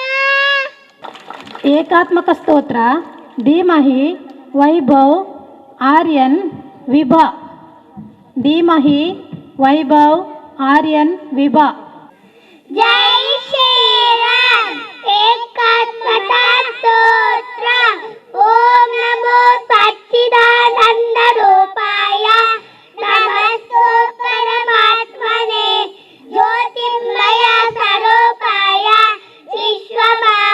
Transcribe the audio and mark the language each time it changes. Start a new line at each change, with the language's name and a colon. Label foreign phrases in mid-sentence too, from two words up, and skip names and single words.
Kannada: ಏಕಾತ್ಮಕ ಸ್ತೋತ್ರ ಧೀಮಹಿ ವೈಭವ್ ಆರ್ಯನ್ ವಿಭಾ. ಧೀಮಹಿ ವೈಭವ್ ಆರ್ಯನ್ ವಿಭಾ.
Hindi: जय श्रीराम.
Kannada: ಏಕಾತ್ಮಕ ಸ್ತೋತ್ರ.
Sanskrit: ಓಂ ನಮೋ ಸಚ್ಚಿದಾನಂದ ರೂಪಾಯ ನಮಸ್ತು ಪರಮಾತ್ಮನೆ ಜ್ಯೋತಿರ್ಮಯ ಸ್ವರೂಪಾಯ ವಿಶ್ವಮ